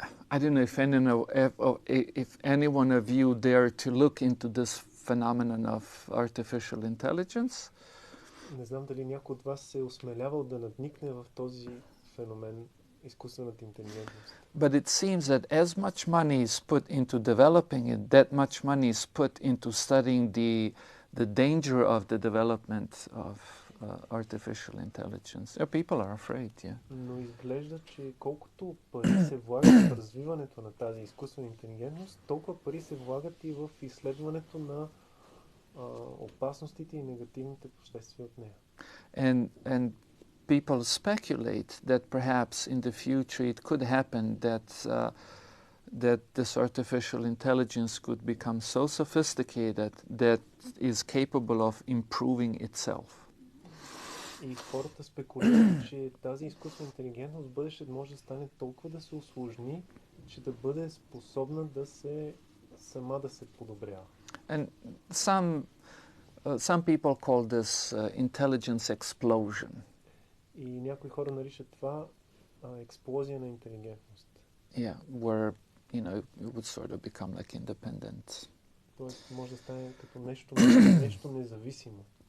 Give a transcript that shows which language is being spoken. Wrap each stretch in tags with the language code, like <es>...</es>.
<en>I don't know if any one of you dare to look into this phenomenon of artificial intelligence.</en> <bg>Не знам дали някой от вас се е осмелявал да надникне в този феномен изкуствената интелигентност.</bg> <en>But it seems that as much money is put into developing it, that much money is put into studying the danger of the development of artificial intelligence. People are afraid, yeah.</en> <bg>Но изглежда, че колкото пари се влагат в развиването на тази изкуствена интелигентност, толкова пари се влагат и в изследването на опасностите и негативните последствия от нея.</bg> <en>And people speculate that perhaps in the future it could happen that that this artificial intelligence could become so sophisticated that is capable of improving itself.</en> <bg>И хората спекулират, че тази изкуствена интелигентност в бъдеще може да стане толкова да се усложни, че да бъде способна да се сама да се подобрява.</bg> <en>And some people call this intelligence explosion.</en> <bg>И някои хора наричат това експлозия на интелигентност.</bg> <en>Yeah, where it would sort of become like independent.</en> <bg>Тоест може да стане като нещо независимо.</bg>